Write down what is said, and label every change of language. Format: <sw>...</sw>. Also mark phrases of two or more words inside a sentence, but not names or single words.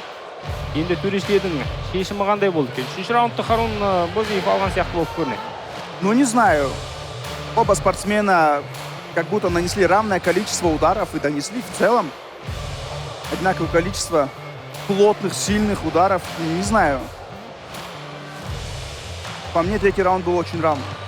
<kk>Енді төрешілердің шешімі қандай болды екен? Үшінші раундты Харун Бозиев алған сияқты болып көрінеді.</kk> <ru>Ну, не знаю. Оба спортсмена как будто нанесли равное количество ударов и донесли в целом одинаковое количество плотных, сильных ударов. Не знаю. По мне, третий раунд был очень равный.</ru>